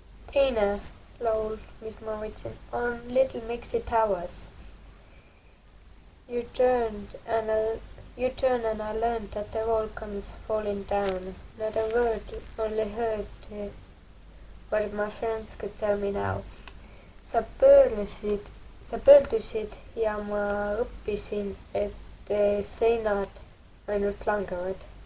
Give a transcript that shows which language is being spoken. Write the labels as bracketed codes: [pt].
[et] Teine laul, mis ma võtsin, on Little Mixi Towers. [en] You turn and I learned that the wall comes falling down. Not a word, only heard what my friends could tell me now. [et] Sa pöördusid ja ma õppisin, et seinad ainult langevad.